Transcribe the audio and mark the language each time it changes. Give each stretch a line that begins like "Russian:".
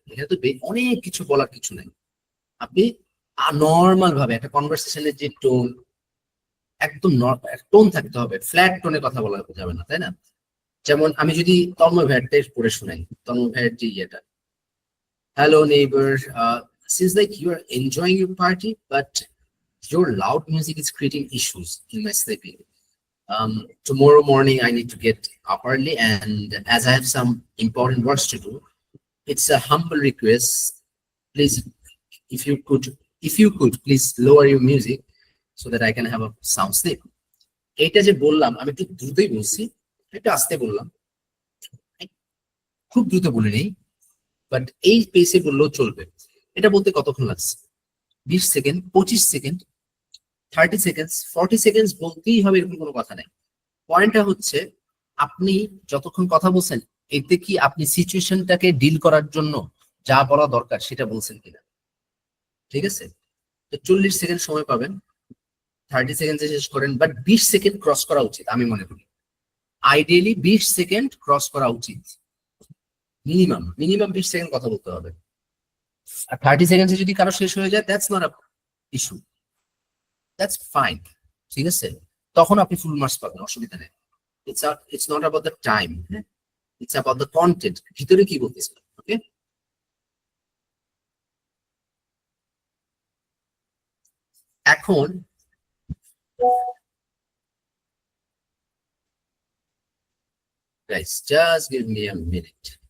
Bangla: এখানে তো অনেক কিছু বলার কিছু নাই। আপনি নর্মাল ভাবে একটা কনভারসেশনের যে টোন, একদম টোন থাকতে হবে, ফ্ল্যাট টোনে কথা বলা যাবে না, তাই না? যেমন আমি যদি তন্ময় ভাইয়ের পড়ে শোনাই, তন্ময় ভাইয়ের যে ইয়েটা,
English: Hello neighbour, since like you are enjoying your party but your loud music is creating issues in my sleeping. Tomorrow morning I need to get up early, and as I have some important works to do, it's a humble request. Please, if you could please lower your music so that I can have a sound sleep.
Bangla: এটা যে বললাম আমি একটু দ্রুতই বলছি, একটু আস্তে বললাম, খুব দ্রুত বলে নেই, বাট এই পেসে বললেও চলবে। এটা বলতে কতক্ষণ লাগছে? 20 সেকেন্ড, 25 সেকেন্ড, 30 সেকেন্ড, 40 সেকেন্ড বলতেই হবে, এরকম কোনো কথা নাই। পয়েন্টটা হচ্ছে আপনি যতক্ষণ কথা বলছেন, এতে কি আপনি সিচুয়েশনটাকে ডিল করার জন্য যা বলা দরকার সেটা বলছেন কিনা। ঠিক আছে, তো 40 সেকেন্ড সময় পাবেন, 30 সেকেন্ডে শেষ করেন, বাট 20 সেকেন্ড ক্রস করা উচিত আমি মনে করি। আইডিয়ালি 20 সেকেন্ড ক্রস করা উচিত, মিনিমাম মিনিমাম 20 সেকেন্ড কথা বলতে হবে। আর 30 সেকেন্ডে যদি কারো শেষ হয়ে যায়,
English: That's not a issue, that's fine.
Bangla: ঠিক আছে, তখন আপনি ফুল মার্কস পাবেন, অসুবিধা নেই।
English: it's not about the time, it's about the content,
Bangla: ভিতরে কি বলতেছেন।
English: okay,
Bangla: এখন
English: guys, just give me a minute.